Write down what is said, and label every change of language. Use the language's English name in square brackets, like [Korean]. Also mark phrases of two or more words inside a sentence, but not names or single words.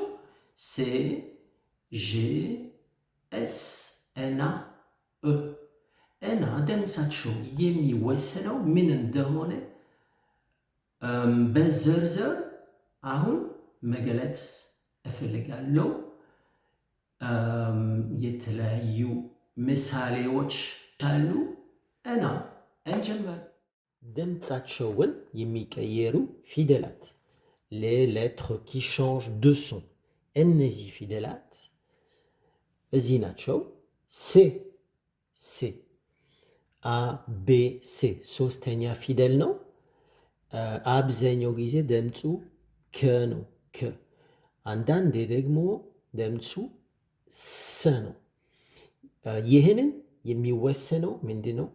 [Amharic] ሴ፣ ዤ፣ ኤስ እና እ እና ድምፃቸው የሚወሰነው ምን እንደሆነ በዝርዝር አሁን መግለጽ እፈልጋለሁ። የተለያዩ ምሳሌዎች አሉ እና እንጀምር። ድምፃቸውን የሚቀየሩ ፊደላት [French] les lettres qui changent de son [Amharic] እነዚህ ፊደላት እዚህ ናቸው። ሴ ሴ አ ቤ ሴ ሶስተኛ ፊደል ነው። አብዛኛው ጊዜ ድምፁ ከ ነው ከ አንዳንዴ ደግሞ ድምፁ ስ ነው። ይህንን የሚወሰነው ምንድን ነው?